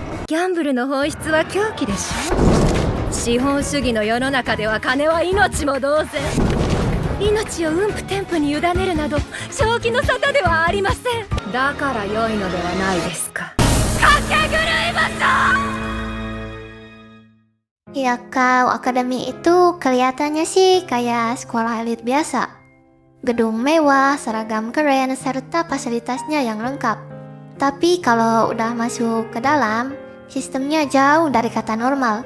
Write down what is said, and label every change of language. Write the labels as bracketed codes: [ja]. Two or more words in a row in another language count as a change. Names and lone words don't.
[ja] ギャンブルの本質は狂気でしょ。資本主義の世の中では金は命も同然。命を運天賦に委ねるなど正気の沙汰ではありません。だから良いのではないですか。駆け狂いましょう。 [id] Ya kau, akademi itu kelihatannya sih kayak sekolah elit biasa. Gedung mewah, seragam keren, serta fasilitasnya yang lengkap. Tapi kalau udah masuk ke dalam, sistemnya jauh dari kata normal.